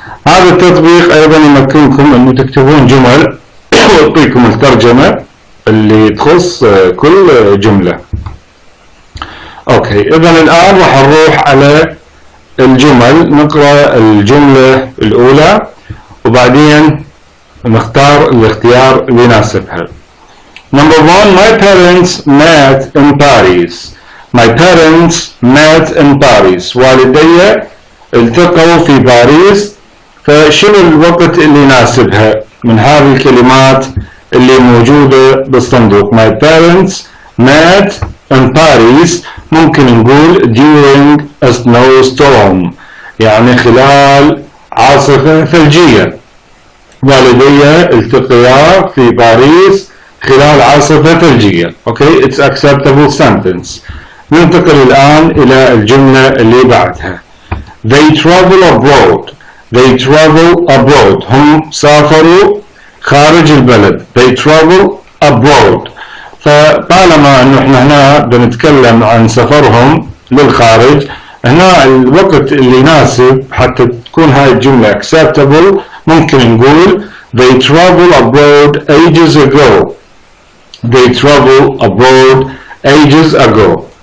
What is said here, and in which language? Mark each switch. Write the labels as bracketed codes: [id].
[ar] هذا التطبيق أيضا يمكنكم أن تكتبون جمل ويعطيكم الترجمة اللي تخص كل جملة. اوكي، اذا الان راح نروح على الجمل، نقرأ الجملة الاولى وبعدين نختار الاختيار اللي يناسبها. [en] Number one, my parents met in Paris. My parents met in Paris. [ar] والدي التقوا في باريس. فشنو الوقت اللي يناسبها من هذه الكلمات اللي موجودة بالصندوق؟ [en] My parents met in Paris. [ar] ممكن نقول [en] during a snowstorm، [ar] يعني خلال عاصفة ثلجية. والدي التقيا في باريس خلال عاصفة ثلجية. [en] Okay, it's acceptable sentence. [ar] ننتقل الآن إلى الجملة اللي بعدها. [en] They travel abroad. They travel abroad. [ar] هم سافروا خارج البلد. [en] They travel abroad. [ar] فطالما انه احنا هنا بنتكلم عن سفرهم للخارج، هنا الوقت اللي يناسب حتى تكون هاي الجملة acceptable ممكن نقول [en] they travel abroad ages ago. They travel abroad ages ago.